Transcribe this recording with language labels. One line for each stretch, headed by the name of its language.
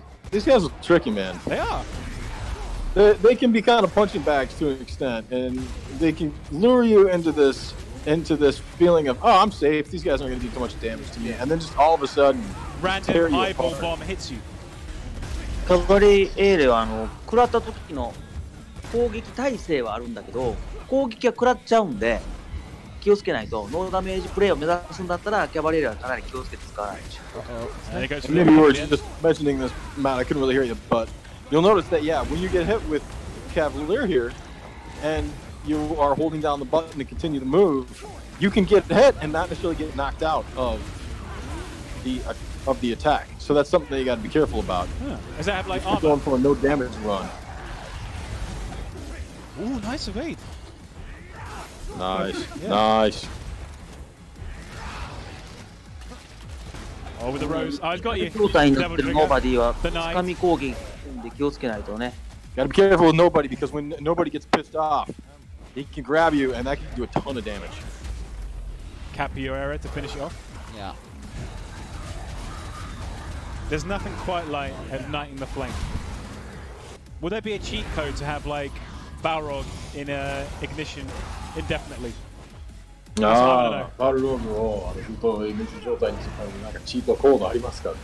English: These guys are tricky, man. They are. They can be kind of punching bags to an extent, and they can lure you into this feeling of, oh, I'm safe. These guys aren't going to do too much damage to me, and then just all of a sudden, random eyeball bomb hits you.
Japanese: カバリーエーレは食らった時の攻撃耐性はあるんだけど、攻撃は食らっちゃうんで気をつけないと。ノーダメージプレイを目指すんだったらキャバリーエーレはかなり気をつけて使わないと。
English: Maybe you were just mentioning this, Matt. I couldn't really hear you, but you'll notice that when you get hit with Cavalier here, and you are holding down the button to continue the move, you can get hit and not necessarily get knocked out of the attack. So that's something that you got to be careful about. Huh. Does that have like armor? Going for a no damage run. Ooh, nice evade. Nice, nice. Oh, with the rose. I've got you.
Japanese: 状態になってるノーバディは掴み攻撃で気をつけないとね。
English: Gotta be careful with nobody, because when nobody gets pissed off, he can grab you and that can do a ton of damage. Capoeira to finish it off. Yeah. There's nothing quite like igniting the flame. Will there be a cheat code to have like Balrog in ignition indefinitely?
Japanese: ああ、バルログをフットイメージ状態にするためになんかチートコードありますか？